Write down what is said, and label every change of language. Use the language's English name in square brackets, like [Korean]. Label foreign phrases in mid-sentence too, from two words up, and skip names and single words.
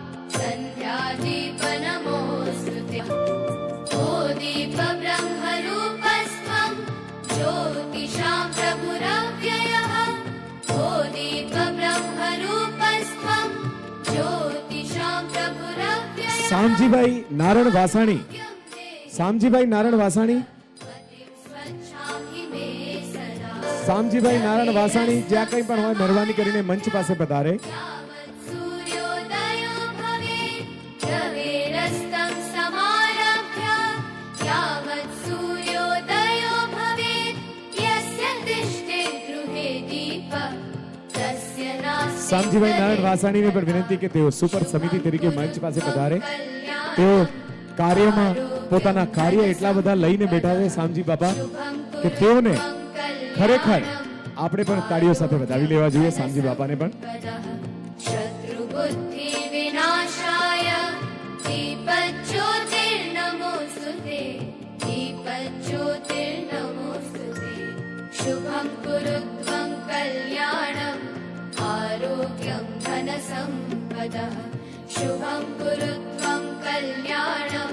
[Sanskrit] सन्ध्यादीपनमोऽस्तु ते ओ दीपब्रह्मरूपस्त्वं ज्योतिषां प्रभुरव्ययः ओ दीपब्रह्मरूपस्त्वं ज्योतिषां प्रभुरव्ययः [Gujarati] શામજીભાઈ નારણ વાસાણી, શામજીભાઈ નારણ વાસાણી, [Sanskrit] स्वच्छामि मे सदा [Gujarati] શામજીભાઈ નારણ વાસાણી જ્યાં કંઈ પણ હોય મહેરબાની કરીને મંચ પાસે પધારે. [Sanskrit] यावत् सूर्योदयो भवेत् रविरस्तं समारभ्य यावत् सूर्योदयो भवेत् यस्य तिष्ठेत् गृहे दीपः तस्य नास्ति [Gujarati] શામજીભાઈ નારણ વાસાણીને પણ વિનંતી કે તેઓ સુપર સમિતિ તરીકે મંચ પાસે પધારે. તેઓ કાર્યમાં પોતાના કાર્ય એટલા બધા લઈને બેઠા છે શામજી બાપા કે તેઓને ખરેખર આપણે પણ તાળીઓ સાથે વધાવી લેવા જોઈએ શામજી બાપાને પણ. [Sanskrit] शत्रुबुद्धि विनाशाय दीपज्योतिर्नमोस्तुते दीपज्योतिर्नमोस्तुते शुभं कुरु त्वं कल्याणम् आरोग्यं धनसम्पदः शुभं कुरु त्वं कल्याणम्